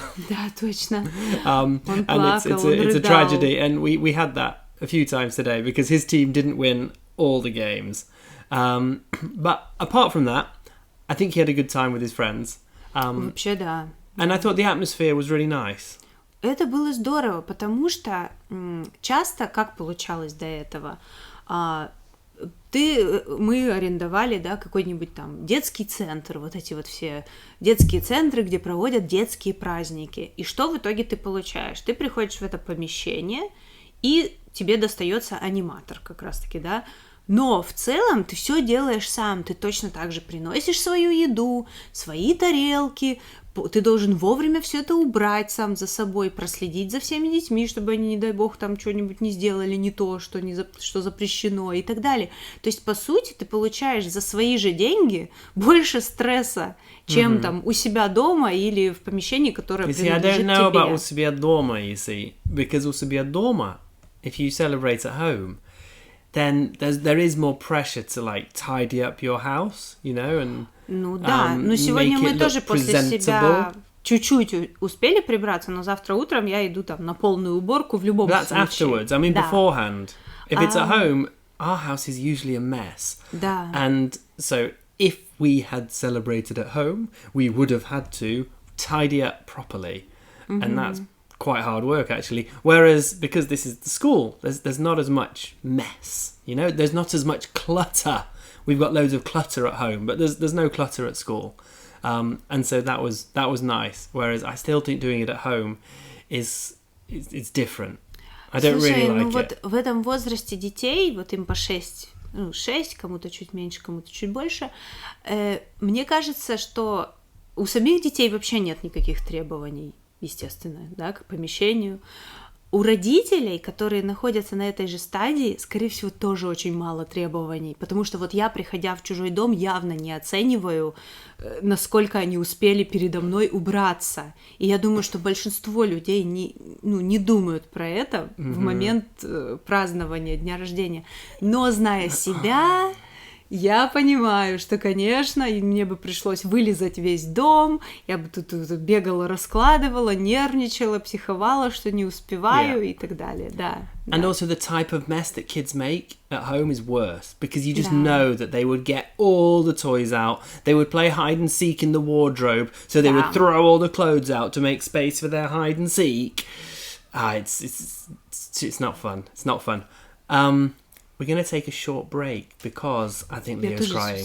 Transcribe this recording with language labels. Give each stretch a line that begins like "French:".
Russian: Да, точно.
English: And it's a tragedy, and we had that a few times today because his team didn't win all the games. But apart from that, I think he had a good time with his friends.
Russian: Вообще, да.
English: And I thought the atmosphere was really nice.
Russian: Это было здорово, потому что часто, как получалось до этого, мы арендовали, да, какой-нибудь там детский центр, вот эти вот все детские центры, где проводят детские праздники. И что в итоге ты получаешь? Ты приходишь в это помещение, и тебе достается аниматор как раз-таки, да. Но в целом ты все делаешь сам, ты точно так же приносишь свою еду, свои тарелки, ты должен вовремя все это убрать сам за собой, проследить за всеми детьми, чтобы они, не дай бог, там что-нибудь не сделали не то, что запрещено и так далее. То есть, по сути, ты получаешь за свои же деньги больше стресса, чем там у себя дома или в помещении, которое принадлежит тебе.
English: I don't know about
Russian: у себя дома,
English: you see, because у себя дома, if you celebrate at home, then there is more pressure to like tidy up your house, you know, and
Russian: ну да, но сегодня мы тоже после себя чуть-чуть успели прибраться, но завтра утром я иду там на полную уборку в любом случае.
English: That's afterwards. I mean, beforehand. If it's at home, our house is usually a mess.
Russian: Да.
English: And so if we had celebrated at home, we would have had to tidy up properly, and that's quite hard work actually. Whereas because this is the school, there's not as much mess, you know, there's not as much clutter. We've got loads of clutter at home, but there's no clutter at school, and so that was nice. Whereas I still think doing it at home is different. I don't really like it.
Russian: Вот в этом возрасте детей, вот им по 6, кому-то чуть меньше, кому-то чуть больше, мне кажется, что у самих детей вообще нет никаких требований, естественно, да, к помещению. У родителей, которые находятся на этой же стадии, скорее всего, тоже очень мало требований, потому что вот я, приходя в чужой дом, явно не оцениваю, насколько они успели передо мной убраться. И я думаю, что большинство людей не думают про это в момент празднования дня рождения. Но, зная себя, я понимаю, что, конечно, мне бы пришлось вылизать весь дом, я бы тут бегала, раскладывала, нервничала, психовала, что не успеваю и так далее, да.
English: And also the type of mess that kids make at home is worse, because you just know that they would get all the toys out, they would play hide and seek in the wardrobe, so they would throw all the clothes out to make space for their hide and seek. It's not fun. It's not fun. We're going to take a short break because I think Leo's crying.